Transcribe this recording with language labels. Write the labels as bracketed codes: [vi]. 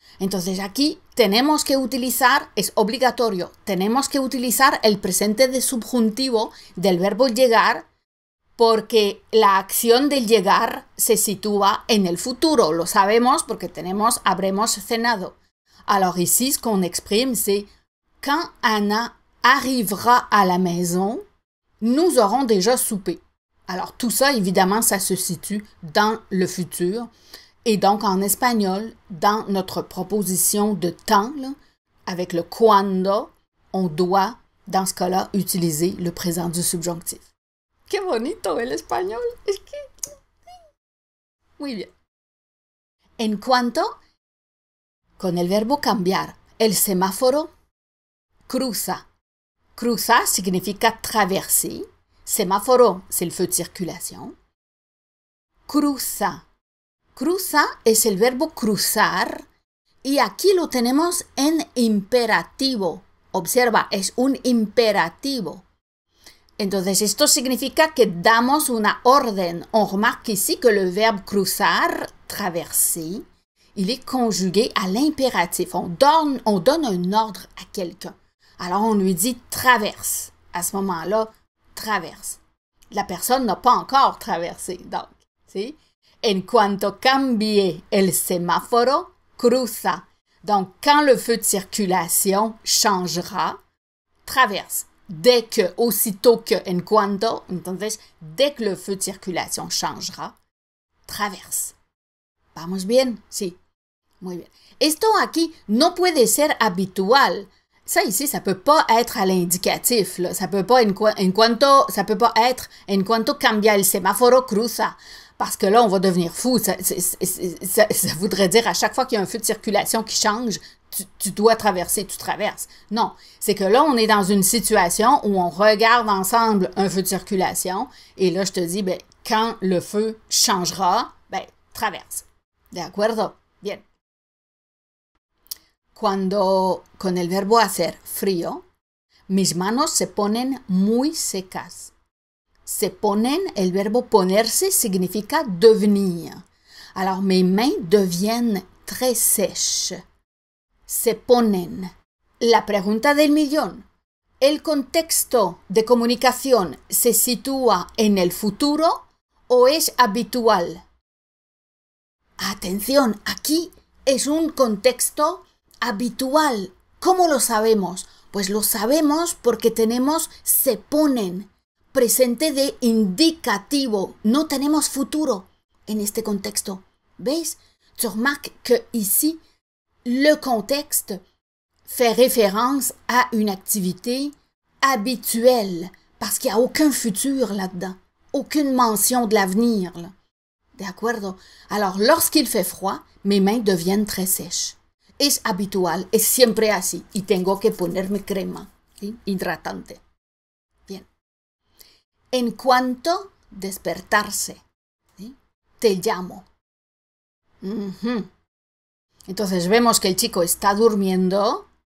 [es] Entonces aquí tenemos que utilizar, es obligatorio, tenemos que utilizar el presente de subjuntivo del verbo llegar porque la acción del llegar se sitúa en el futuro. Lo sabemos porque tenemos habremos cenado. [fr] Alors ici, ce qu'on exprime, c'est quand Anna arrivera à la maison, nous aurons déjà soupé. Alors tout ça, évidemment, ça se situe dans le futur. Et donc en espagnol, dans notre proposition de temps, là, avec le cuando, on doit, dans ce cas-là, utiliser le présent du subjonctif. [es] ¡Qué bonito el español! Es que... Muy bien. En cuanto, con el verbo cambiar, el semáforo cruza. Cruza significa traverser. [fr] Semáforo, c'est le feu de circulation. [es] Cruza. Cruza es el verbo cruzar y aquí lo tenemos en imperativo. Observa, es un imperativo. Entonces, esto significa que damos una orden. [fr] On remarque ici que le verbe cruzar, traverser, il est conjugué à l'impératif. On donne un ordre à quelqu'un. Alors, on lui dit traverse. À ce moment-là, traverse. La personne n'a pas encore traversé. Donc, ¿sí? [es] En cuanto cambie el semáforo, cruza. [fr] Donc, quand le feu de circulation changera, traverse. Dès que, aussitôt que, [es] en cuanto, entonces, [fr] dès que le feu de circulation changera, traverse. [es] ¿Vamos bien? Sí. Muy bien. Esto aquí no puede ser habitual. [fr] Ça ici, ça peut pas être à l'indicatif. Ça peut pas ça peut pas être [es] en cuanto cambia el semáforo cruza. [fr] Parce que là, on va devenir fou. Ça voudrait dire à chaque fois qu'il y a un feu de circulation qui change, tu dois traverser, tu traverses. Non, c'est que là, on est dans une situation où on regarde ensemble un feu de circulation et là, je te dis, ben, quand le feu changera, ben, traverse. [es] ¿De acuerdo? Bien. Cuando, con el verbo hacer frío, mis manos se ponen muy secas. Se ponen, el verbo ponerse significa devenir. [fr] Alors, mes mains deviennent très sèches. [es] Se ponen. La pregunta del millón. ¿El contexto de comunicación se sitúa en el futuro o es habitual? Atención, aquí es un contexto habitual. ¿Cómo lo sabemos? Pues lo sabemos porque tenemos se ponen. Presente de indicativo. No tenemos futuro en este contexto. ¿Veis? [fr] Tu remarques que ici, le contexte fait référence à une activité habituelle parce qu'il n'y a aucun futur là-dedans. Aucune mention de l'avenir. [es] ¿De acuerdo? [fr] Alors, lorsqu'il fait froid, mes mains deviennent très sèches. [es] Es habitual, es siempre así. Y tengo que ponerme crema, ¿sí? Hidratante. Bien. En cuanto despertarse, ¿sí? Te llamo. Entonces vemos que el chico está durmiendo.